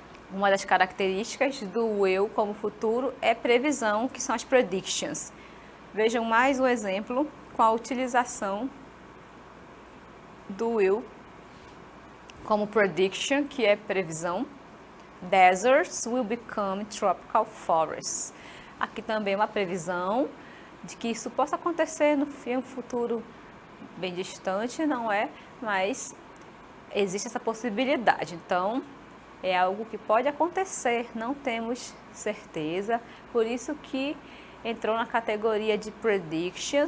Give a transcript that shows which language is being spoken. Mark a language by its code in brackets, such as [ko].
[pt] Uma das características do will como futuro é previsão, que são as predictions. Vejam mais um exemplo com a utilização do will como prediction, que é previsão. [en] Deserts will become tropical forests. [pt] Aqui também é uma previsão de que isso possa acontecer no futuro bem distante, não é? Mas existe essa possibilidade. Então, é algo que pode acontecer, não temos certeza. Por isso que entrou na categoria de prediction.